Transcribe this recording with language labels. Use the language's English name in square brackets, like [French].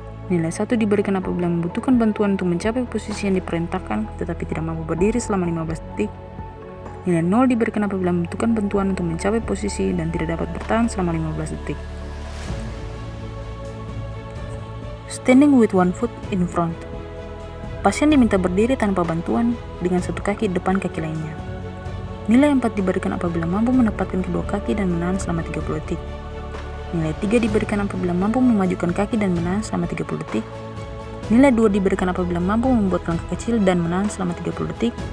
[Indonesian] Nilai 1 diberikan apabila membutuhkan bantuan untuk mencapai posisi yang diperintahkan tetapi tidak mampu berdiri selama 15 detik. Nilai 0 diberikan apabila membutuhkan bantuan untuk mencapai posisi dan tidak dapat bertahan selama 15 detik. [English] Standing with one foot in front. [Indonesian] Pasien diminta berdiri tanpa bantuan dengan satu kaki di depan kaki lainnya. Nilai 4 diberikan apabila mampu menempatkan kedua kaki dan menahan selama 30 detik. Nilai 3 diberikan apabila mampu memajukan kaki dan menahan selama 30 detik. Nilai 2 diberikan apabila mampu membuat langkah kecil dan menahan selama 30 detik.